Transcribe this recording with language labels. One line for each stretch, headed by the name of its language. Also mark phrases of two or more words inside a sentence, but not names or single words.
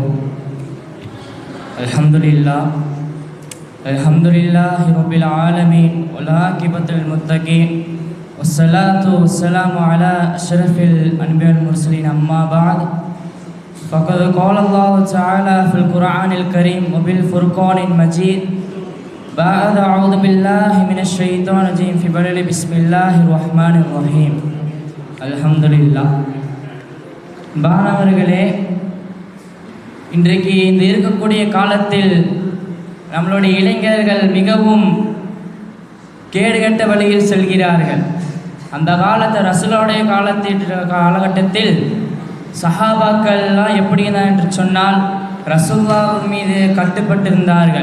Arabic: الحمد لله رب العالمين والعاقبة للمتقين والصلاة والسلام على أشرف الأنبياء المرسلين. أما بعد فقد قال الله تعالى في القرآن الكريم وبالفرقان المجيد بعد أعوذ بالله من الشيطان الرجيم في بدء بسم الله الرحمن الرحيم. الحمد لله.
Tamil: பானவர்களே, இன்றைக்கு இந்த இருக்கக்கூடிய காலத்தில் நம்மளுடைய இளைஞர்கள் மிகவும் கேடுகட்ட வழியில் செல்கிறார்கள். அந்த ரசூலுடைய காலகட்டத்தில் சஹாபாக்கள்லாம் எப்படின்னா என்று சொன்னால் ரசூலுல்லாஹ் மீது கட்டுப்பட்டிருந்தார்கள்.